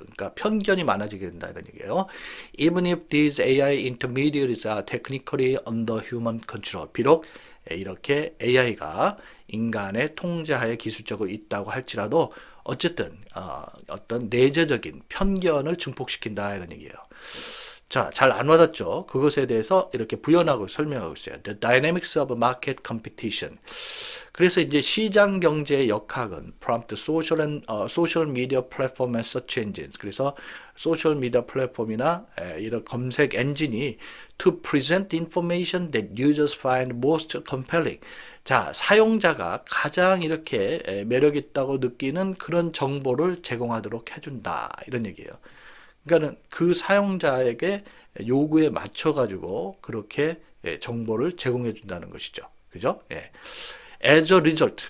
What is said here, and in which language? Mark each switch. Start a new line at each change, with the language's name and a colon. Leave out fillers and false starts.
Korean: 그러니까 편견이 많아지게 된다 이런 얘기예요.
English: Even if these AI intermediaries are technically under human control,
Korean: 비록 이렇게 AI가 인간의 통제하에 기술적으로 있다고 할지라도 어쨌든 어떤 내재적인 편견을 증폭시킨다 이런 얘기예요. 자, 잘 안 와닿죠? 그것에 대해서 이렇게 부연하고 설명하고 있어요.
English: The dynamics of market competition.
Korean: 그래서 이제 시장 경제의 역학은
English: prompt social media platform and search engines.
Korean: 그래서 소셜 미디어 플랫폼이나 이런 검색 엔진이
English: to present information that users find most compelling.
Korean: 자, 사용자가 가장 이렇게 매력 있다고 느끼는 그런 정보를 제공하도록 해준다. 이런 얘기예요. 그러니까는 그 사용자에게 요구에 맞춰 가지고 그렇게 정보를 제공해 준다는 것이죠. 그죠? 예.
English: As a result.